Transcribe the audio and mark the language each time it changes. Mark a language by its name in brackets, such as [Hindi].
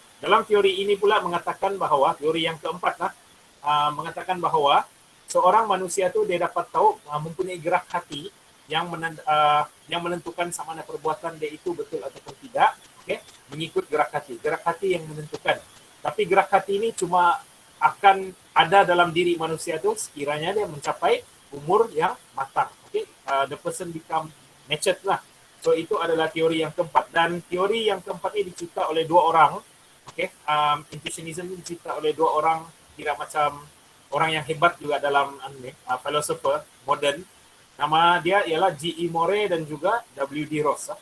[Malay] Dalam teori ini pula mengatakan bahawa, teori yang keempat lah, mengatakan bahawa seorang manusia tu dia dapat tahu mempunyai gerak hati yang menentukan sama ada perbuatan dia itu betul ataupun tidak. Okay, mengikut gerak hati. Gerak hati yang menentukan. Tapi gerak hati ini cuma akan ada dalam diri manusia tu sekiranya dia mencapai umur yang matang. [English] Okay, the person become matured lah. [Malay] So itu adalah teori yang keempat. Dan teori yang keempat ini dicipta oleh 2 orang. Okay, intuitionism ini dicipta oleh 2 orang, kira macam orang yang hebat juga dalam philosopher modern. Nama dia ialah G.E. Moore dan juga W.D. Ross.